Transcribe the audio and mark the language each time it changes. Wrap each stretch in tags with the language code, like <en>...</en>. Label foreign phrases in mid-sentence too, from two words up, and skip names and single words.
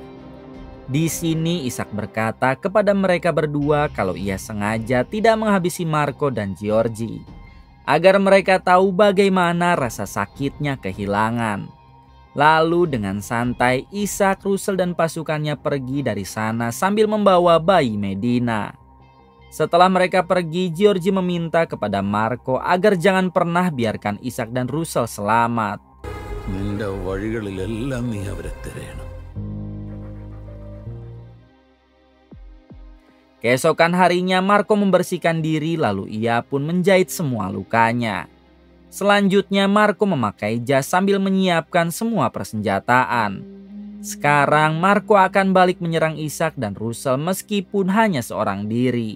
<id>Di sini Ishak berkata kepada mereka berdua kalau ia sengaja tidak menghabisi Marco dan Giorgi, agar mereka tahu bagaimana rasa sakitnya kehilangan. Lalu dengan santai Ishak, Russell dan pasukannya pergi dari sana sambil membawa bayi Medina. Setelah mereka pergi, Giorgi meminta kepada Marco agar jangan pernah biarkan Ishak dan Russell selamat.</id> <ml>നിന്റെ വഴികളിലെല്ലാം നീ അവരെ തിരയണം.</ml> <id>Keesokan harinya Marco membersihkan diri lalu ia pun menjahit semua lukanya. Selanjutnya Marco memakai jas sambil menyiapkan semua persenjataan. Sekarang Marco akan balik menyerang Ishak dan Russell meskipun hanya seorang diri.</id>